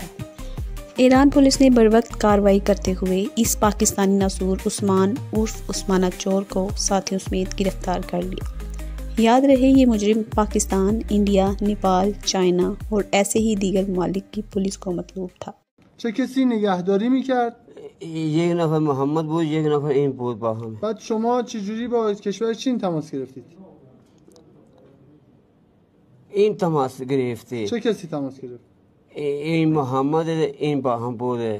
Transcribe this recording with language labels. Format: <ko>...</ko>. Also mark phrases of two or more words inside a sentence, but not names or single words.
<ur>ایران پولیس نے بروقت کارروائی کرتے ہوئے اس پاکستانی ناسور عثمان عرف عثمانہ چور کو ساتھیوں سمیت گرفتار کر لیا. یاد رہے یہ مجرم پاکستان، انڈیا، نیپال، چائنا اور ایسے ہی دیگر ممالک کی پولیس کو مطلوب تھا.</ur> <fa>چه کسی نگهداری میکرد؟ یک نفر محمد بود، یک نفر این بود با هم. بعد شما چجوری با کشور چین تماس گرفتید؟ این تماس گرفته. چه کسی تماس گرفت؟ این محمد این با هم بوده.</fa>